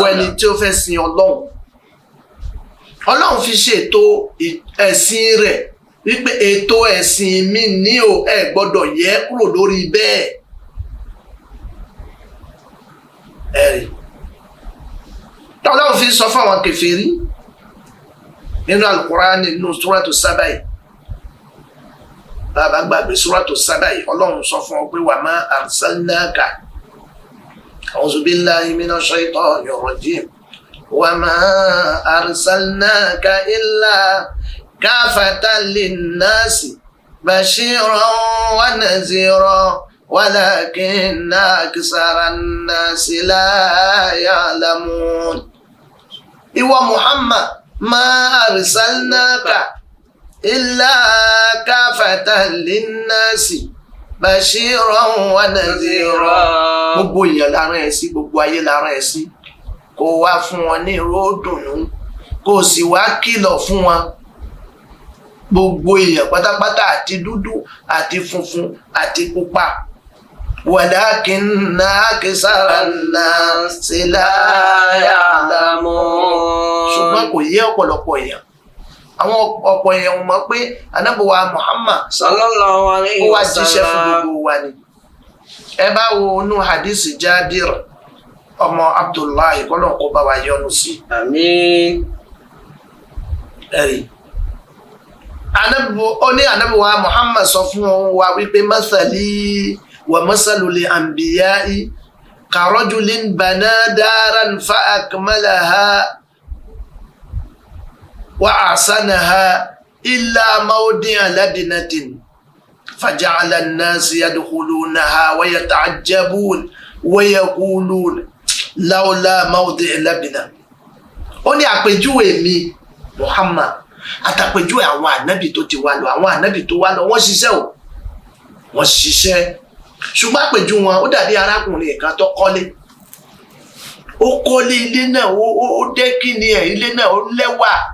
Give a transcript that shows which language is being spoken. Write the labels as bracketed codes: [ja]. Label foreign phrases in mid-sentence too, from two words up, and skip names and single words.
[yo] gbogbo ẹni tí ó fẹ́ sin ọlọ́run fi ṣètò ẹ̀sìn rẹ̀ wípé ètò ẹ̀sìn mi ní o ẹ gbọ́dọ̀ yẹ kúrò lórí bẹ́ẹ̀. ẹ̀rí ọlọ́run fi sọ fún àwọn kèfèrí nínú Al-Qur'an nínú Suratu Saba yìí bàbá gbàgbé Suratu Saba yìí ọlọ́run sọ fún ọ pé [ar] وما أرسلناك أعوذ بالله من الشيطان الرجيم وما أرسلناك إلا كافة للناس بشيرا ونذيرا ولكن أكثر الناس لا يعلمون. ìwọ Muhammad ما أرسلناك إلا كافة للناس بشيرا ونذيرا. [yo] gbogbo èèyàn la rán ẹ sí gbogbo ayé la rán ẹ sí kó wá fún wọn ní ìró dùnnú kó sì wá kìlọ̀ fún wọn. gbogbo èèyàn pátápátá àti dúdú àti funfun àti pupa. [ar] ولكن أكثر الناس لا يعلمون. [yo] ṣùgbọ́n kò yé ọ̀pọ̀lọpọ̀ èèyàn àwọn ọ̀pọ̀ èèyàn mọ̀ pé ànábì wa Muhammad [ar] صلى الله عليه [yo] ó wá [ar] wa [yo] jíṣẹ́ fún [ar] sallam. [yo] gbogbo wa ni. ẹ bá wo inú hadisi Jabir ọmọ Abdullahi kọ́nà kó bá wa yọ́nú sí. àmín. ẹ̀rí ànábì wa Muhammad sọ fún wa wípé [ar] مثلي ومثل الأنبياء كرجل بنى دارا فأكملها وأحسنها إلا موضع لبنة فجعل الناس يدخلونها ويتعجبون ويقولون لولا موضع لبنة. [yo] ó ní àpèjúwe mi Muhammad àtàpèjúwe àwọn ànábì tó ti wá lọ àwọn ànábì tó wá lọ wọ́n ṣiṣẹ́ o wọ́n ṣiṣẹ́ ṣùgbọ́n àpèjú wọn ó dàbí arákùnrin kan tó kọ́lé ó kọ́lé ilé náà ó dẹ́kì ní ẹ̀ ilé náà ó lẹ́wà